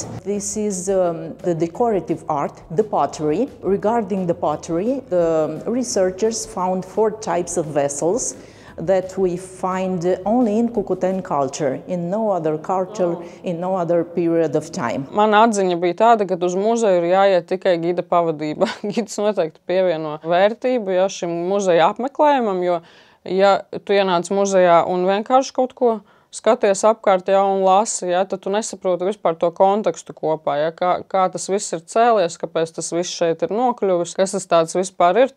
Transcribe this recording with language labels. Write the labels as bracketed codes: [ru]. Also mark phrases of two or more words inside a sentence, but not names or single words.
[en] This is the decorative art, the pottery. Regarding the pottery, the researchers found 4 types of vessels that we find only in Cucuteni culture, in no other culture, in no other period of time. [lv] Mana atziņa bija tāda, ka uz muzeju ir jāiet tikai gida pavadībā. Gids noteikti pievieno vērtību šim muzeja apmeklējumam, jo, ja tu ienāc muzejā un vienkārši kaut ko skaties apkārt un lasi, tad tu nesaproti vispār to kontekstu kopā, kā tas viss ir cēlies, kāpēc tas viss šeit ir nokļuvis, kas tas tāds vispār ir.